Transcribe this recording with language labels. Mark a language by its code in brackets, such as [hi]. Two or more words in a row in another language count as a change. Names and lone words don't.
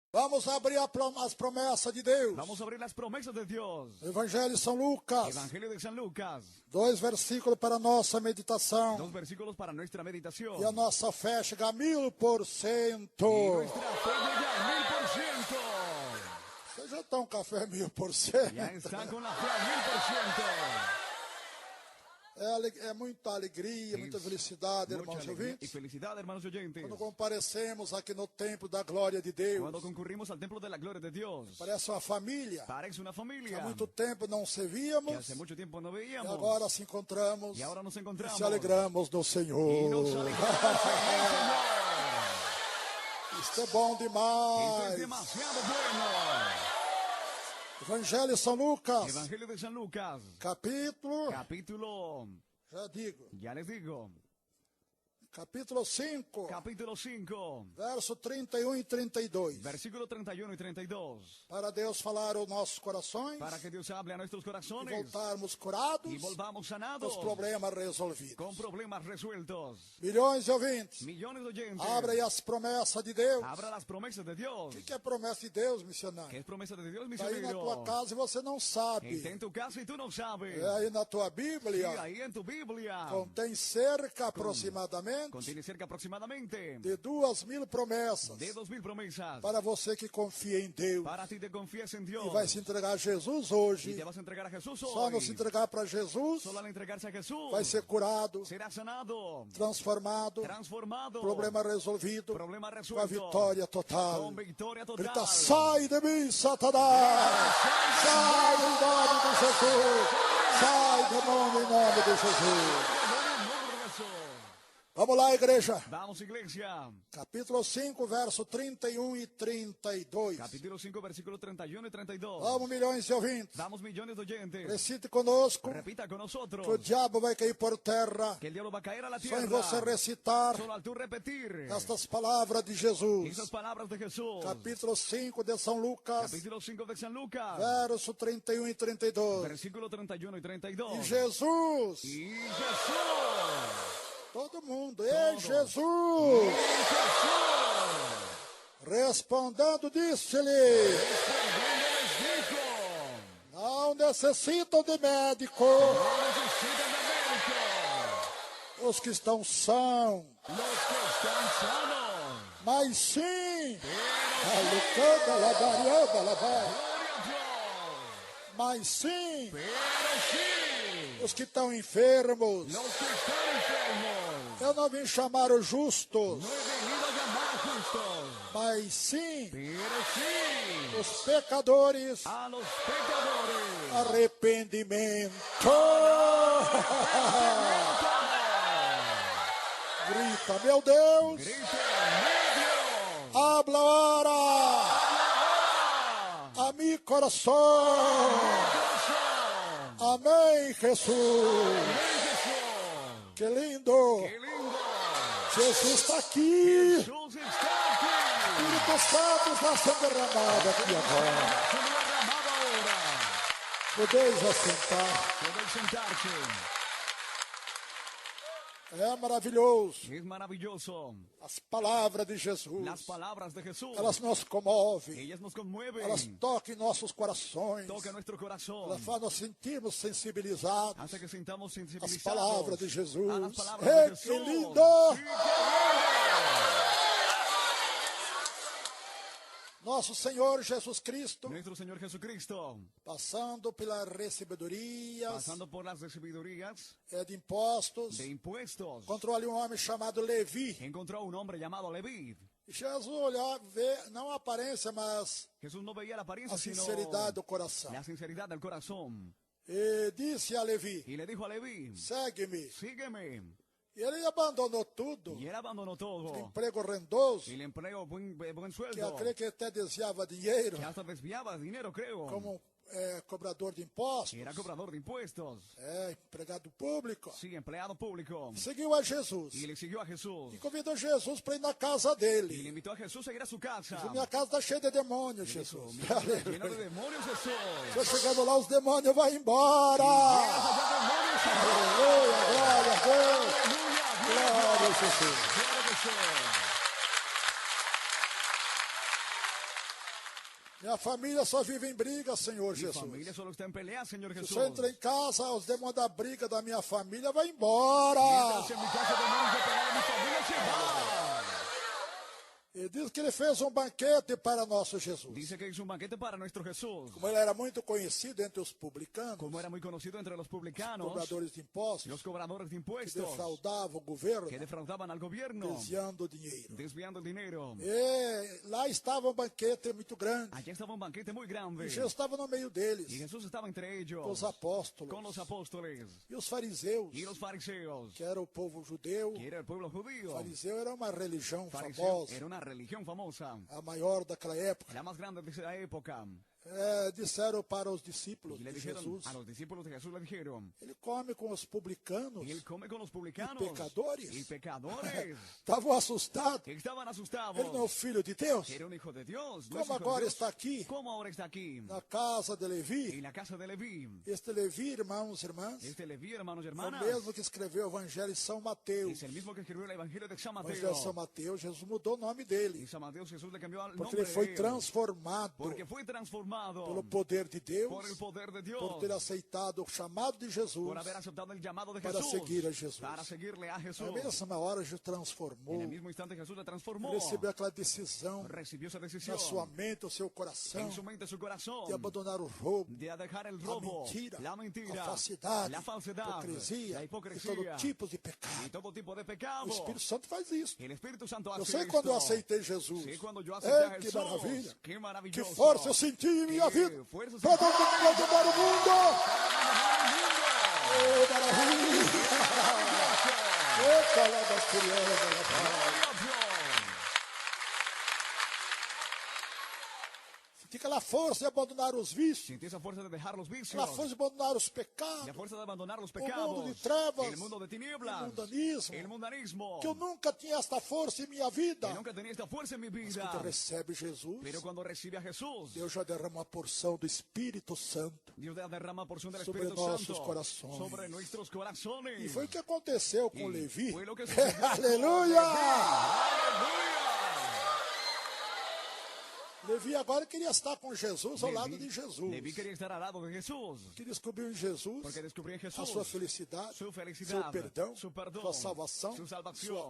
[pt] Vamos abrir as promessas de Deus. [es] Vamos a abrir las promesas de Dios. [pt] Evangelho de São Lucas. [es] Evangelio de San Lucas. [pt] 2 versículos para a nossa meditação. [es] 2 versículos para nuestra meditación. [pt] E a nossa fé chega a 1000%. [es] Y nuestra fe llega al 1000%. [pt] Vocês já estão com a fé 1000%. [es] Ya están con la fe al 1000%. [pt] É muita alegria, muita felicidade, irmãos [es] Y [pt] ouvintes. [es] felicidad, hermanos oyentes. [pt] Quando comparecemos aqui no templo da glória de Deus. [es] Cuando concurrimos al templo de la gloria de Dios. [pt] Parece uma família. [es] Parece una [pt] Que [es] familia. [pt] há muito tempo não se [es] Que [pt] víamos. [es] hace mucho tiempo no [pt] E [es] veíamos. [pt] agora se encontramos. [es] Y ahora nos [pt] E [es] encontramos. [pt] se alegramos no [es] Y [pt] Senhor. [es] nos alegramos en el Señor. [pt] Isto é bom [es] Esto es [pt] demais. [es] demasiado bueno. [pt] Evangelho de São Lucas. [es] Evangelio de San Lucas. [pt] Capítulo. [es] Capítulo, [pt] Já [es] les digo. [pt] Capítulo 5. [es] Capítulo 5. [pt] Verso 31 e 32. [es] Versículo 31 y 32. [pt] Para Deus falar aos nossos corações. [es] Para que Dios hable a nuestros [pt] E [es] corazones. [pt] voltarmos curados. [es] Y volvamos sanados. [pt] Os problemas resolvidos. [es] Con problemas resueltos. [pt] Milhões de ouvintes. [es] Millones de oyentes. [pt] Abra aí as promessas de Deus. [es] Abra las promesas de Dios. [pt] O que é promessa de Deus, [es] ¿Qué [pt] missionário? [es] es promesa de Dios, [pt] Está aí na tua [es] misionero? [pt] casa e você não sabe. [es] Está en tu casa y tú no sabes. [pt] É aí na tua [es] Sí, [pt] Bíblia. [es] ahí en tu Biblia. [pt] Contém cerca aproximadamente [es] Contiene cerca aproximadamente [pt] de 2000 promessas [es] de 2000 promesas. [pt] para você que confia em Deus [es] Para ti te confías en Dios. [pt] e vai se entregar a Jesus [es] Y [pt] hoje. [es] te vas a entregar a Jesús [pt] Só [es] hoy. [pt] não se entregar para Jesus, [es] Solo al entregarse a Jesús. [pt] vai ser curado, [es] Será sanado. [pt] transformado, [es] Transformado. [pt] problema resolvido, [es] Problema [pt] com a [es] resuelto. [pt] vitória total. [es] Con victoria total. [pt] Grita, sai de mim, Satanás! Sai em nome de Jesus! Sai, demônio, em nome de Jesus! Vamos lá, igreja. [es] Vamos, iglesia. [pt] Capítulo 5, verso 31 e 32. [es] Capítulo 5, versículos 31 y 32. [pt] Vamos, milhões de ouvintes. [es] Vamos, millones de oyentes. [pt] Recite conosco [es] Repita con nosotros. [pt] que o diabo vai cair por terra. [es] Que el diablo va a caer a la [pt] Só [es] tierra. [pt] em você recitar [es] Solo al tú repetir [pt] estas palavras de Jesus. [es] esas palabras de Jesús. [pt] Capítulo 5 de São Lucas, [es] Capítulo 5 de San Lucas. [pt] verso 31 e 32. [es] Versículo 31 y 32. [pt] E Jesus, [es] Y Jesús. [pt] todo mundo, [es] Todo. [pt] e Jesus, [es] Y Jesús. [pt] respondendo, disse-lhe: [es] Respondiendo les dijo: [pt] não necessitam de médico [es] no necesitan de médico [pt] os que estão sãos, [es] los que están sanos. [pt] mas sim, [es] Pero alucanda, labarianda, labar, gloria a Dios. [pt] mas sim, [es] Pero sí, [pt] os que estão enfermos. [es] los que están enfermos. [pt] Eu não vim chamar os justos, [es] No he venido a llamar justos, [pt] mas sim [es] pero sí [pt] os pecadores. [es] a los pecadores. [pt] Arrependimento. Grita, meu Deus. [es] Grite, medio. Habla ahora a mi coração. [pt] Amém, Jesus. Que lindo. [es] ¡Qué lindo! [pt] Jesus está aqui. [es] Jesús está aquí. [pt] Espírito Santo está sendo derramado aqui agora. [es] Se lo derramaba ahora. [pt] Podeis assentar. [es] Pueden sentarse. [pt] É maravilhoso. [es] Es maravilloso. [pt] As palavras de Jesus. [es] Las palabras de Jesús. [pt] Elas nos comovem. [es] Ellas nos conmueven. [pt] Elas tocam em nossos corações. [es] Toca nuestro corazón. [pt] Elas fazem nos sentirmos sensibilizados [es] Hace que sintamos [pt] às [es] sensibilizados [pt] palavras de Jesus. [es] a las palabras [pt] Ei, [es] de [pt] que [es] Jesús. [pt] lindo! [es] Sí, qué lindo. [pt] Nosso Senhor Jesus Cristo, [es] Nuestro Señor Jesucristo, [pt] passando pelas recebedorias [es] pasando por las recibidurías [pt] de impostos, [es] de impuestos, [pt] encontrou ali um homem chamado Levi. [es] encontró a un hombre llamado Leví. [pt] E Jesus olhava, vê, não a aparência, mas [es] Jesús no veía la apariencia, [pt] a [es] sino [pt] sinceridade do coração. [es] la sinceridad del corazón. [pt] E disse a Levi: [es] Y le dijo a Leví: [pt] segue-me. [es] sígueme. [pt] E ele abandonou tudo, [es] Y él abandonó todo. [pt] emprego rendoso, [es] Y le empleó buen [pt] que eu [es] sueldo. [pt] creio que até desviava dinheiro, [es] Que hasta desviaba dinero, creo. [pt] como cobrador de impostos, [es] Era cobrador de impuestos. [pt] empregado público. [es] Sí, empleado público. [pt] Seguiu a Jesus [es] Y le siguió a Jesús. [pt] e convidou Jesus para ir na casa [es] Y le [pt] dele. [es] invitó a Jesús a ir a su casa. [pt] Minha casa está cheia de demônios, [es] Y dijo: [pt] Jesus. [es] mi casa está llena de demonios, Jesús. [pt] Eu chegando lá, os demônios vão embora. [es] Llegas allá, demonios, [pt] Aleluia, glória a Deus. [es] aleluya, [pt] Glória a Jesus. [es] Gloria a Jesús. [pt] Minha família só vive em briga, Senhor [es] Mi [pt] Jesus. [es] familia solo está en pelea, Señor [pt] Se [es] Jesús. [pt] eu entro em casa, os demônios da briga da minha família vai embora. [es] Mientras en mi casa demonios de pelea de mi familia se van. [pt] E diz que ele fez um banquete para nosso Jesus. [es] Dice que hizo un banquete para nuestro Jesús. [pt] Como ele era muito conhecido entre os publicanos, [es] Como era muy conocido entre los publicanos, [pt] cobradores de impostos, [es] los cobradores de [pt] que [es] impuestos, [pt] defraudavam o governo, [es] que defraudaban al gobierno, [pt] desviando dinheiro. [es] desviando el dinero. [pt] E lá estava um banquete muito grande. [es] Allí estaba un banquete muy grande. [pt] E Jesus estava no meio [es] Y [pt] deles, [es] Jesús estaba entre ellos, [pt] com os apóstolos [es] con los apóstoles [pt] e os fariseus, [es] y los fariseos, [pt] que era o povo judeu. [es] que era el pueblo judío. [pt] Fariseu era uma religião [es] Fariseo [pt] famosa, [es] era una religión famosa, [pt] a maior daquela época. [es] la más grande de esa época. [pt] Disseram para os discípulos [es] Y le [pt] de [es] dijeron, [pt] Jesus, [es] a los discípulos de Jesús le dijeron, [pt] ele come com os publicanos. [es] y él come con los publicanos Y pecadores. y pecadores. [pt] Estavam assustados. [es] Estaban asustados. [pt] Ele não é o filho de Deus? [es] Era un hijo de Dios. ¿No es [pt] Como [es] hijo de [pt] agora [es] Dios? [pt] está aqui, [es] ¿Cómo ahora está aquí? [pt] na casa de Levi? [es] En la casa de Leví. [pt] Este Levi, irmãos e irmãs, [es] Este Leví, hermanos y [pt] é o [es] hermanas, [pt] mesmo que escreveu o Evangelho em São Mateus. [es] es el mismo que escribió el Evangelio de San [pt] O Evangelho de São [es] Mateo. [pt] Mateus, Jesus mudou o nome dele, [es] En San Mateo Jesús le cambió el [pt] porque [es] nombre [pt] ele foi [es] de él, [pt] transformado [es] porque fue transformado [pt] pelo poder de Deus, [es] por el poder de Dios, [pt] por ter aceitado o chamado de Jesus, [es] por haber aceptado el llamado de [pt] para [es] Jesús, [pt] seguir a Jesus. [es] para seguirle a Jesús. [pt] Na mesma hora, Jesus [es] En [pt] transformou, [es] el mismo instante Jesús le transformó, [pt] recebeu aquela decisão [es] recibió esa [pt] na [es] decisión [pt] sua mente, o seu coração, [es] en su mente, su corazón, [pt] de abandonar o roubo, [es] de dejar el [pt] a [es] robo, [pt] mentira, [es] la [pt] a [es] mentira, [pt] falsidade, [es] la [pt] a [es] falsedad, [pt] hipocrisia, [es] la [pt] e [es] hipocresía [pt] todo tipo de [es] y [pt] pecado. [es] todo tipo de [pt] O [es] pecado. [pt] Espírito Santo faz isso. [es] El Espíritu Santo [pt] Eu [es] hace [pt] sei [es] esto. [pt] quando eu aceitei Jesus. [es] Sí, cuando yo acepté a [pt] Ei, que [es] Jesús. [pt] maravilha! [es] Qué [pt] Que [es] maravilloso. [pt] força eu senti em minha [es] Que [pt] vida [es] fuerza [pt] para [es] sentí. [pt] dominar o mundo. Oh, maravilha! Eita, lá das crianças. Senti aquela força de abandonar os vícios, [es] Sentí esa fuerza de dejar los vicios. [pt] aquela força de abandonar os [es] La [pt] pecados, [es] fuerza de abandonar los [pt] o [es] pecados. [pt] mundo de trevas, [es] El mundo de tinieblas. [pt] o mundanismo, [es] El mundanismo. [pt] que eu nunca tinha esta força em minha vida. [es] Que nunca tenía esta fuerza en mi vida. [pt] Quando recebe Jesus, [es] Pero cuando recibe a Jesús, [pt] Deus já derrama uma porção do Espírito Santo. [es] Dios derrama porción del [pt] Sobre [es] Espíritu [pt] nossos [es] Santo [pt] corações. [es] sobre nuestros corazones. [pt] E foi o que aconteceu com [es] Y [pt] Levi. [es] fue lo que sucedió con [pt] Aleluia! [es] Aleluya. [pt] Levi agora queria estar com Jesus, ao lado de Jesus. [es] Leví quería estar al lado de Jesús. [pt] Que descobriu em Jesus [es] Porque descubrió en [pt] a [es] Jesús [pt] sua felicidade, [es] su felicidad, [pt] seu perdão, [es] su perdón, [pt] sua salvação, [es] su [pt] sua [es] salvación,